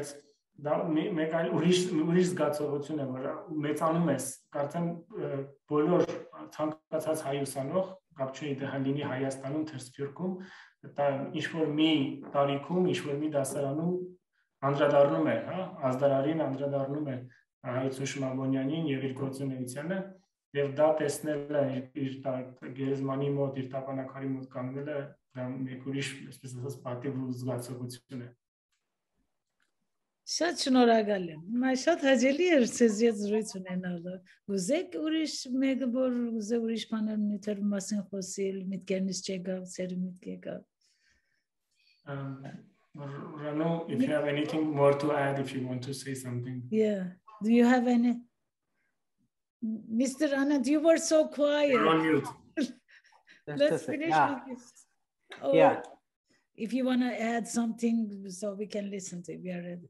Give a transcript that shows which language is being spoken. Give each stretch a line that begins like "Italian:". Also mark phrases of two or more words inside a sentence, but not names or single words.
Armenian: դա մեկ այլ ուրիշ զգացողություն է, որ մեծանում ես, կարծեմ բոլոր ցանկացած հայ ուսանող, կապ չունի դա լինի Հայաստանում, թե Սփյուռքում, դա ինչ-որ մի տարիքում, ինչ-որ մի դասարանում անդրադառնում է, ազդարարին անդրադառնում է Հարություն Շմաբունյանին եւ իր գործունեությանը Եվ դա տեսնելը իր գերեզմանի մոտ, իր տապանակարի մոտ կանգնելը դա մեկ ուրիշ, այսպես ասած, պատիվ ու զգացողություն է։ Շատ շնորհակալ եմ։ Հիմա շատ հաճելի էր ցեզ հետ զրույց ունենալը։ Գուզեք ուրիշ մեկը որ գուզե ուրիշ բաներ նյութեր մասին խոսել, միտքերնից չեկավ, ծեր միտք եկավ։
English: Rano, if you have anything more to add, if you want to say something. Yeah. Do you have any? Mr. Anand, you were so quiet. You're on mute. Let's finish with this. Or Yeah. if you want to add something so we can listen to it, we are ready.